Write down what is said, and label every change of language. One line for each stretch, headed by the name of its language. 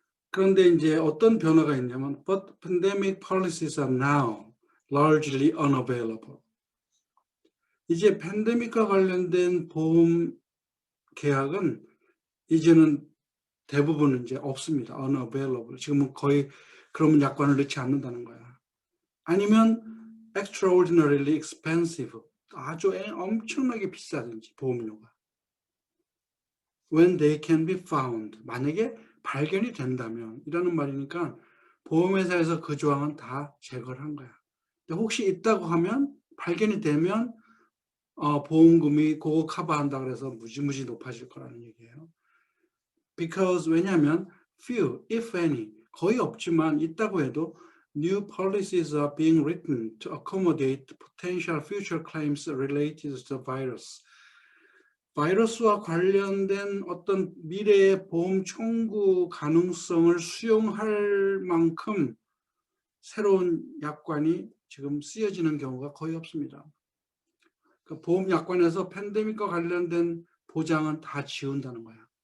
Korean: 그런데 이제 어떤 변화가 있냐면
English: But pandemic policies are now largely unavailable.
Korean: 이제 팬데믹과 관련된 보험 계약은 이제는 대부분 이제 없습니다.
English: unavailable.
Korean: 지금은 거의 그러면 약관을 넣지 않는다는 거야. 아니면
English: extraordinarily expensive.
Korean: 아주 엄청나게 비싸든지 보험료가.
English: When they can be found.
Korean: 만약에 발견이 된다면 이라는 말이니까 보험회사에서 그 조항은 다 제거를 한 거야. 근데 혹시 있다고 하면 발견이 되면 보험금이 그거 커버한다 그래서 무지무지 높아질 거라는 얘기예요.
English: Because
Korean: 왜냐하면
English: few, if any,
Korean: 거의 없지만 있다고 해도
English: new policies are being written to accommodate potential future claims related to the virus.
Korean: 바이러스와 관련된 어떤 미래의 보험 청구 가능성을 수용할 만큼 새로운 약관이 지금 쓰여지는 경우가 거의 없습니다. 그러니까 보험 약관에서 팬데믹과 관련된 보장은 다 지운다는 거야.